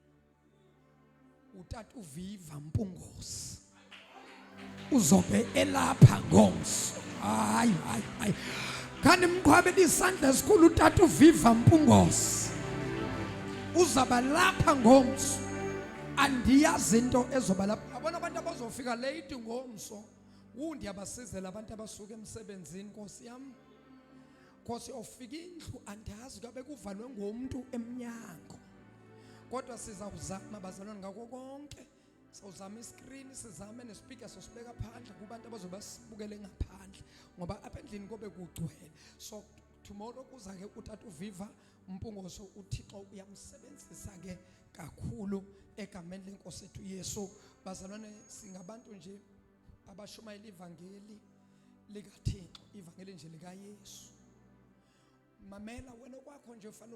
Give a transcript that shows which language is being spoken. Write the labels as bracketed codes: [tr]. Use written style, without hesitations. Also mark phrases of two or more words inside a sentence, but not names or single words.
[xh] utata uViva Mpungosi uzobe elapha ngomso hayi kanti mqhwabela isandla esikhulu utata uViva Mpungosi uzaba lapha ngomso andiyazi into ezoba lapha abona abantu abazofika late ngomso ndiyabasizela abantu abasuka emsebenzini Nkosi yami Nkosi ofika indlu andazi kabe kuvalwe ngomuntu emnyango kodwa sizawuzama bazalwane ngako konke sawuzama iscreen sizame nespeaker sosibeka phandle kubantu abazoba sibukele ngaphandle ngoba apha endlini kobe kugcwele [en] so tomorrow [xh] kuza ke utata uViva Mpungoso uThixo uyamsebenzisa ke kakhulu egameni lenkosi ethu Yesu bazalwane singabantu nje abashumayela ivangeli likaThixo ivangeli nje lika Yesu mamela wena kwakho nje ufanele